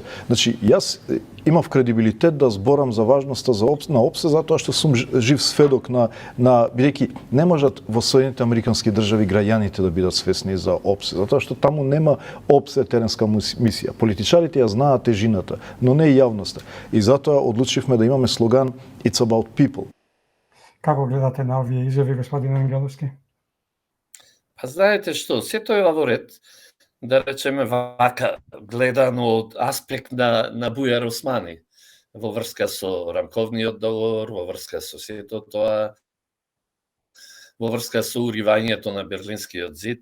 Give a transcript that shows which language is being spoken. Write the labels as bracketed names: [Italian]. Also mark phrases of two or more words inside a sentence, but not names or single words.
[Macedonian] Значи, јас имав кредибилитет да зборам за важноста на ОПСЕ, затоа што сум жив сведок на бидејќи не можат во Соединените Американски држави граѓаните да бидат свесни за ОПСЕ, затоа што таму нема ОПСЕ теренска мисија. Политичарите ја знаат тежината, но не и јавноста. И затоа одлучивме да имаме слоган [English] It's about people. [Macedonian] Како гледате на овие изјави, господин Ангеловски? Па знаете што, сето е во ред, да речеме вака, гледано од аспект на Бујар Османи, во врска со рамковниот договор, во врска со сето тоа, во врска со уривањето на Берлинскиот зид.